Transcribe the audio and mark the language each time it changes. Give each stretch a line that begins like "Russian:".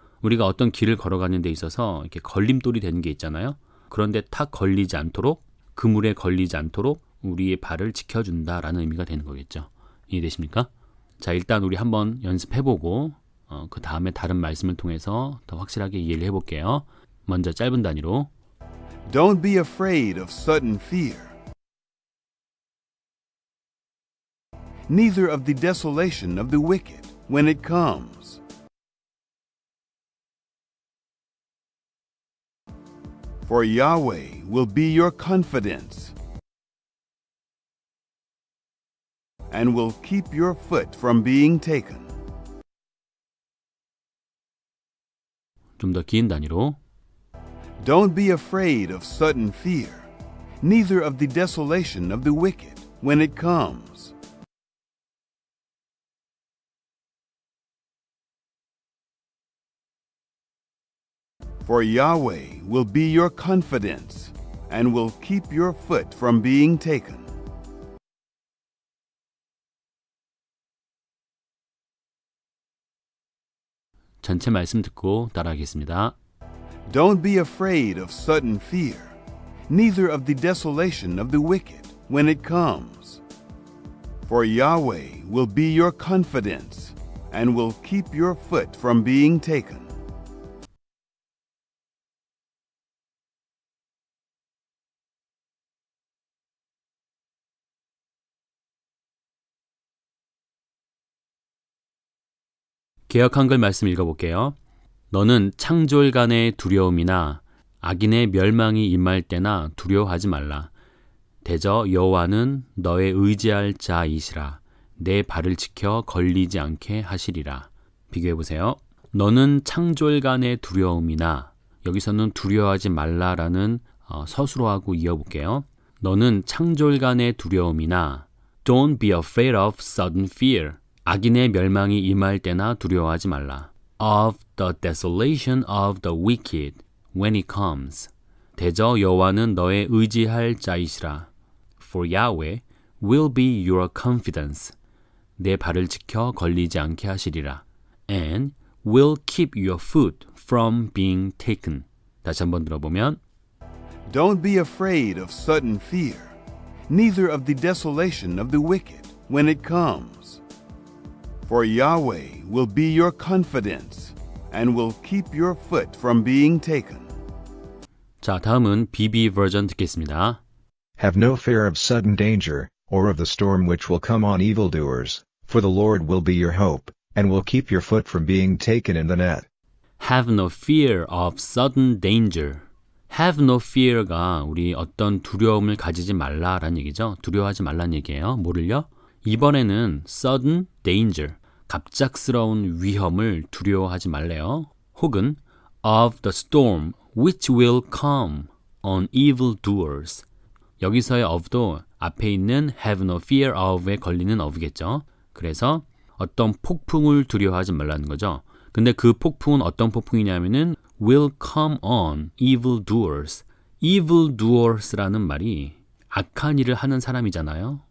Korean: 우리가 어떤 길을 걸어가는 데 있어서 이렇게 걸림돌이 되는 게 있잖아요. 그런데 탁 걸리지 않도록, 그물에 걸리지 않도록 우리의 발을 지켜준다 라는 의미가 되는 거겠죠. 이해되십니까? 자, 일단 우리 한번 연습해보고 그 다음에 다른 말씀을 통해서 더 확실하게 이해를 해볼게요. 먼저 짧은 단위로
English: Don't be afraid of sudden fear, neither of the desolation of the wicked when it comes. For Yahweh will be your confidence and will keep your foot from being taken.
Korean: 좀 더 긴 단위로
English: Don't be afraid of sudden fear, neither of the desolation of the wicked when it comes. For Yahweh will be your confidence and will keep your foot from being taken.
Korean: 전체 말씀 듣고 따라하겠습니다.
English: Don't be afraid of sudden fear, neither of the desolation of the wicked when it comes. For Yahweh will be your confidence and will keep your foot from being taken.
Korean: 개역 한글 말씀 읽어볼게요. 너는 창졸간의 두려움이나 악인의 멸망이 임할 때나 두려워하지 말라. 대저 여호와는 너의 의지할 자이시라. 내 발을 지켜 걸리지 않게 하시리라. 비교해보세요. 너는 창졸간의 두려움이나, 여기서는 두려워하지 말라라는 서술어하고 이어볼게요. 너는 창졸간의 두려움이나
English: Don't be afraid of sudden fear.
Korean: 악인의 멸망이 임할 때나 두려워하지 말라.
English: Of the desolation of the wicked when it comes.
Korean: 대저 여호와는 너의 의지할 자이시라.
English: For Yahweh will be your confidence.
Korean: 내 발을 지켜 걸리지 않게 하시리라.
English: And will keep your foot from being taken.
Korean: 다시 한번 들어보면
English: Don't be afraid of sudden fear, neither of the desolation of the wicked when it comes. For Yahweh will be your confidence and will keep your foot from being taken.
Korean: 자, 다음은 BB 버전 듣겠습니다.
English: Have no fear of sudden danger, or of the storm which will come on evildoers, for the Lord will be your hope, and will keep your foot from being taken in the net. Have no fear of sudden danger. Have no fear
Korean: 가 우리 어떤 두려움을 가지지 말라라는 얘기죠. 두려워하지 말라는 얘기예요. 뭐를요? 이번에는
English: sudden danger,
Korean: 갑작스러운 위험을 두려워하지 말래요. 혹은
English: of the storm which will come on evildoers.
Korean: 여기서의 of도 앞에 있는
English: have no fear of
Korean: 에 걸리는 of겠죠. 그래서 어떤 폭풍을 두려워하지 말라는 거죠. 근데 그 폭풍은 어떤 폭풍이냐면은
English: will come on evildoers.
Korean: evildoers라는 말이 악한 일을 하는 사람이잖아요.